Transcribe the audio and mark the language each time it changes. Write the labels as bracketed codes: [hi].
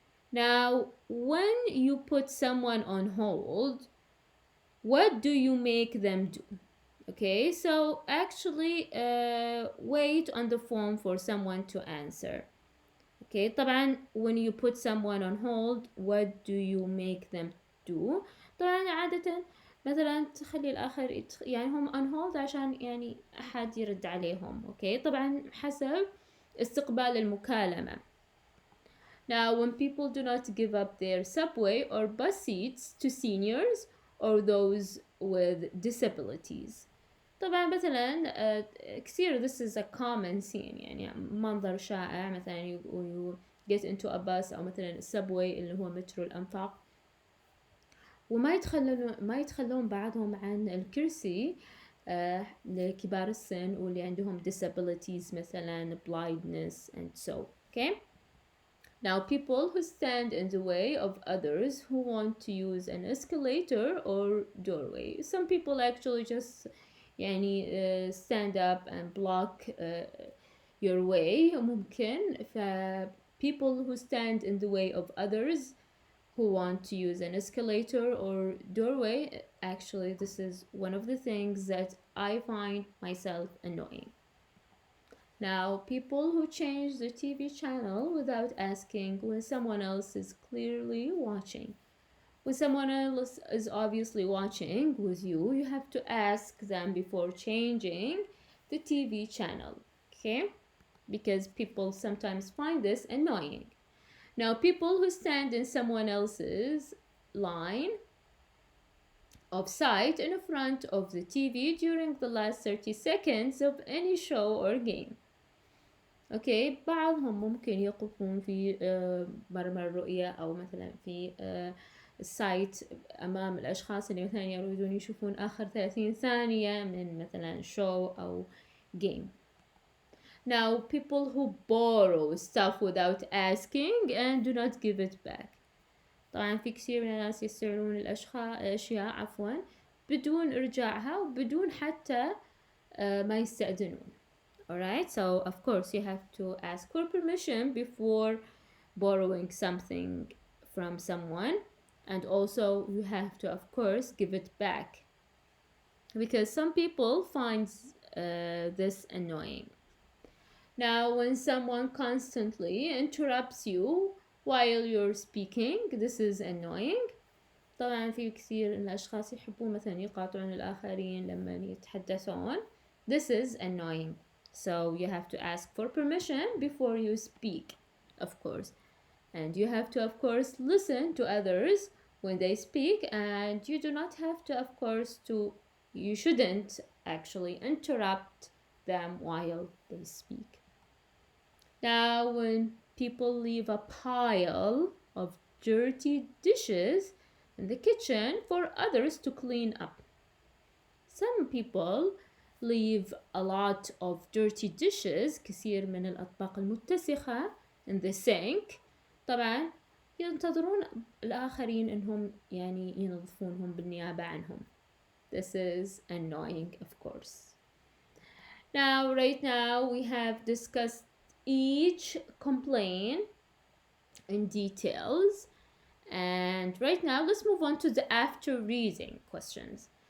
[en] Now, when you put someone on hold, what do you make them do? Okay, so actually wait on the phone for someone to answer. Okay, [ar] طبعا [en] when you put someone on hold, what do you make them do? [ar] طبعا عادة مثلا تخلي الآخر يعني هم [en] on hold [ar] عشان يعني أحد يرد عليهم. [en] Okay, [ar] طبعا حسب استقبال المكالمة. [en] Now, when people do not give up their subway or bus seats to seniors or those with disabilities. [ar] طبعا مثلا كثير [en] this is a common scene [ar] يعني منظر شائع مثلا [en] you get into a bus [ar] أو مثلا subway اللي هو مترو الأنفاق وما يتخلون بعضهم عن الكرسي لكبار السن واللي عندهم disabilities مثلا [en] blindness and so. Okay. Now, people who stand in the way of others who want to use an escalator or doorway. Some people actually just [ar] يعني [en] stand up and block your way. [ar] ممكن [en] people who stand in the way of others who want to use an escalator or doorway. Actually, this is one of the things that I find myself annoying. Now, people who change the TV channel without asking when someone else is clearly watching. when someone else is obviously watching with you, you have to ask them before changing the TV channel, okay? Because people sometimes find this annoying. Now, people who stand in someone else's line of sight in front of the TV during the last 30 seconds of any show or game. [ar] اوكي بعضهم ممكن يقفون في مرمى الرؤية أو مثلا في السايت أمام الأشخاص اللي مثلا يريدون يشوفون آخر 30 ثانية من مثلا show أو game. [en] Now, people who borrow stuff without asking and do not give it back. [ar] طبعا في كثير من الناس يستعملون الأشياء بدون إرجاعها وبدون حتى ما يستأذنون. [en] Alright, so of course you have to ask for permission before borrowing something from someone, and also you have to of course give it back because some people find this annoying. Now, when someone constantly interrupts you while you're speaking, this is annoying. [ar] طبعا في كثير من الأشخاص يحبون مثلا يقاطعون الآخرين لما يتحدثون. [en] This is annoying. So you have to ask for permission before you speak, of course. And you have to, of course, listen to others when they speak, and you do not have to, of course, you shouldn't actually interrupt them while they speak. Now, when people leave a pile of dirty dishes in the kitchen for others to clean up. Some people leave a lot of dirty dishes, [ar] كثير من الأطباق المتسخة [en] in the sink. [ar] طبعا ينتظرون الآخرين إنهم يعني ينظفونهم بالنيابة عنهم. [en] This is annoying, of course. Now, right now, we have discussed each complaint in details. And right now, let's move on to the after reading questions.